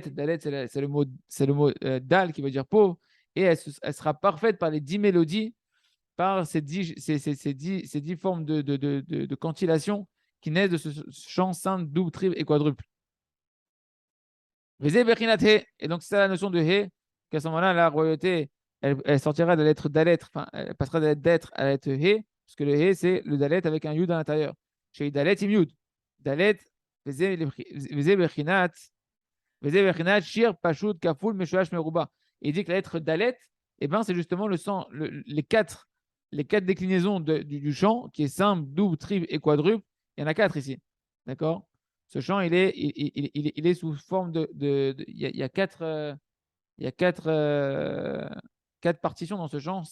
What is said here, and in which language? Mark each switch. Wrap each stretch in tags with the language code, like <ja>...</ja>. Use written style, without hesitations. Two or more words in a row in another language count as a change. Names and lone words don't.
<fr>Dalet, c'est le mot Dal qui veut dire pauvre, et elle sera parfaite par les 10 mélodies, par ces 10 formes de cantillation qui naissent de ce chant simple, double, triple et quadruple. Et donc, c'est ça la notion de He, qu'à ce moment-là, la royauté, elle sortira de la lettre Dalet, enfin, elle passera de la lettre d'être à la lettre He, parce que le He, c'est le Dalet avec un Yud à l'intérieur.</fr> <he>כי דלת עם יוד. דלת וזה בחינת שיר פשוט כפול משולש מרובע.</he> <fr>Il dit que la lettre Dalet, eh ben, c'est justement les quatre déclinaisons du chant, qui est simple, double, triple et quadruple. Il y en a 4 ici. D'accord? Ce chant, il est sous forme il y a 4, il y a quatre partitions dans ce chant.</fr>